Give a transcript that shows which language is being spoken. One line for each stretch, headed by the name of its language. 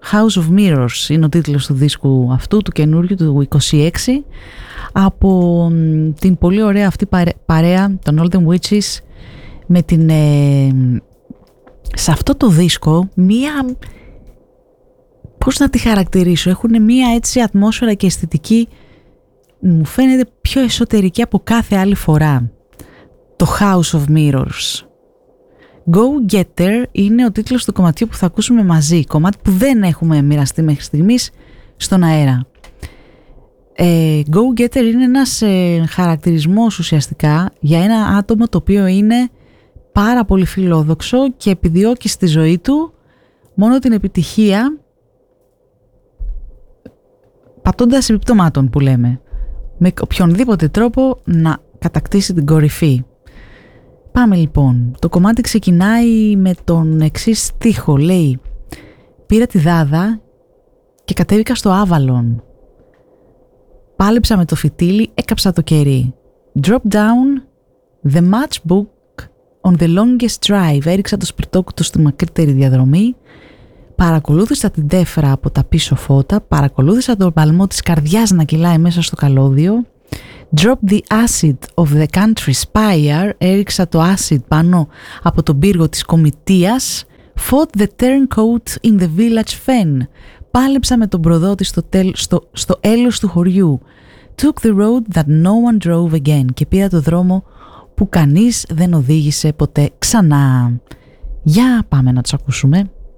Greek: House of Mirrors είναι ο τίτλος του δίσκου αυτού, του καινούριου, του 26, από την πολύ ωραία αυτή παρέα των All Them Witches με την... σε αυτό το δίσκο μία... πώς να τη χαρακτηρίσω, έχουν μία έτσι ατμόσφαιρα και αισθητική, μου φαίνεται πιο εσωτερική από κάθε άλλη φορά. Το House of Mirrors. Go Getter είναι ο τίτλος του κομματιού που θα ακούσουμε μαζί, κομμάτι που δεν έχουμε μοιραστεί μέχρι στιγμής στον αέρα. Go Getter είναι ένας χαρακτηρισμός ουσιαστικά για ένα άτομο το οποίο είναι πάρα πολύ φιλόδοξο και επιδιώκει στη ζωή του μόνο την επιτυχία πατώντας επιπτωμάτων που λέμε, με οποιονδήποτε τρόπο να κατακτήσει την κορυφή. Πάμε λοιπόν. Το κομμάτι ξεκινάει με τον εξής στίχο. Λέει: πήρα τη δάδα και κατέβηκα στο Avalon. Πάλεψα με το φυτίλι, έκαψα το κερί.
English: Drop down the matchbook on the longest drive.
Greek: Έριξα το σπιρτόκουτο στη μακρύτερη διαδρομή. Παρακολούθησα την τέφρα από τα πίσω φώτα. Παρακολούθησα τον παλμό της καρδιάς να κυλάει μέσα στο καλώδιο.
English: Drop the acid of the country spire.
Greek: Έριξα το acid πάνω από τον πύργο της κομιτείας.
English: Fought the turncoat in the village fen.
Greek: Πάλεψα με τον προδότη στο έλος του χωριού.
English: Took the road that no one drove again.
Greek: Και πήρα το δρόμο που κανείς δεν οδήγησε ποτέ ξανά. Για πάμε να τους ακούσουμε.